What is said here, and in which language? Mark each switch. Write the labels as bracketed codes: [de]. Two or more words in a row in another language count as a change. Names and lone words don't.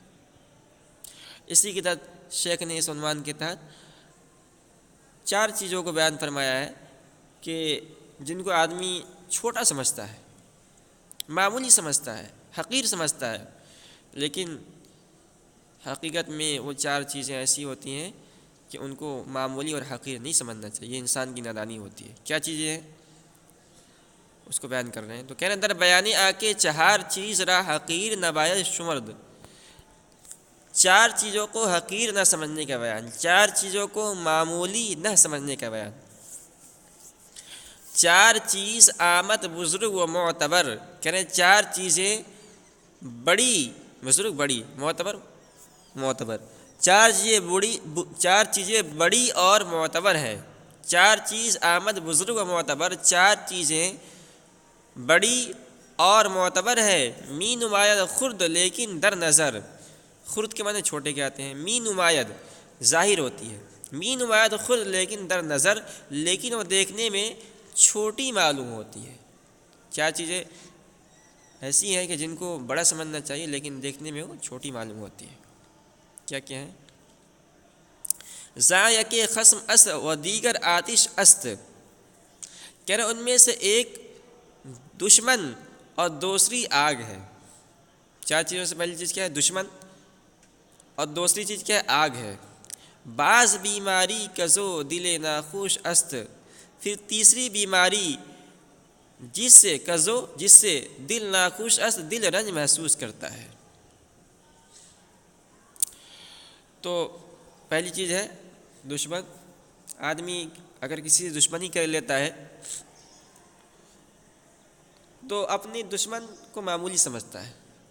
[ur] اسی کے تحت شیخ نے اس عنوان کے تحت چار چیزوں کو بیان فرمایا ہے کہ جن کو آدمی چھوٹا سمجھتا ہے، معمولی سمجھتا ہے، حقیر سمجھتا ہے، لیکن حقیقت میں وہ چار چیزیں ایسی ہوتی ہیں کہ ان کو معمولی اور حقیر نہیں سمجھنا چاہیے. یہ انسان کی نادانی ہوتی ہے. کیا چیزیں ہیں اس کو بیان کر رہے ہیں. تو کہنے [fa] در بیانی آکے چہار چیز را حقیر نباید شمرد. [ur] چار چیزوں کو حقیر نہ سمجھنے کا بیان، چار چیزوں کو معمولی نہ سمجھنے کا بیان. [fa] چار چیز آمد بزرگ و معتبر. [ur] کہنے چار چیزیں بڑی، بزرگ بڑی، معتبر. چار چیزیں بڑی اور معتبر ہیں. [fa] چار چیز آمد بزرگ و معتبر، [ur] چار چیزیں بڑی اور معتبر ہے. [fa] می نماید خرد لیکن در نظر. [ur] خرد کے معنی چھوٹے کے آتے ہیں. [fa] می نماید [ur] ظاہر ہوتی ہے. [fa] می نماید خرد لیکن در نظر، [ur] لیکن وہ دیکھنے میں چھوٹی معلوم ہوتی ہے. چار چیزیں ایسی ہیں کہ جن کو بڑا سمجھنا چاہیے لیکن دیکھنے میں وہ چھوٹی معلوم ہوتی ہے. کیا کیا ہے؟ [fa] ذائق خصم است و دیگر آتش است. [ur] کہہ رہے ان میں سے ایک دشمن اور دوسری آگ ہے. چار چیزوں سے پہلی چیز کیا ہے؟ دشمن. اور دوسری چیز کیا ہے؟ آگ ہے. [fa] بعض بیماری کزو دل ناخوش است. [ur] پھر تیسری بیماری جس سے [fa] دل ناخوش است، [ur] دل رنج محسوس کرتا ہے. تو پہلی چیز ہے دشمن. آدمی اگر کسی سے دشمنی کر لیتا ہے تو اپنی دشمن کو معمولی سمجھتا ہے.